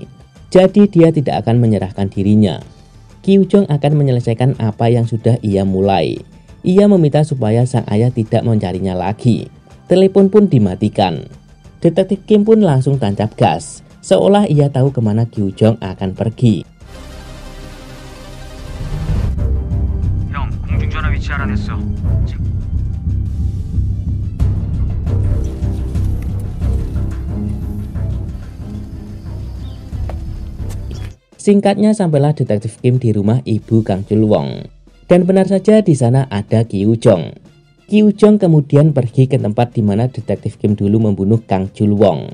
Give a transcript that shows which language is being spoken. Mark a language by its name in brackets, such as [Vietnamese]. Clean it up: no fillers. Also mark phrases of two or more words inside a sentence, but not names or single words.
[Indonesian] Jadi dia tidak akan menyerahkan dirinya. Kyu Jong akan menyelesaikan apa yang sudah ia mulai. Ia meminta supaya sang ayah tidak mencarinya lagi. Telepon pun dimatikan. Detektif Kim pun langsung tancap gas, seolah ia tahu kemana Kyu Jong akan pergi. [Korean] 공중전화 위치 알아냈어. [Indonesian] Singkatnya sampailah detektif Kim di rumah ibu Kang Chul Wong. Dan benar saja di sana ada Kyu Jong. Kyu Jong kemudian pergi ke tempat di mana detektif Kim dulu membunuh Kang Chul Wong.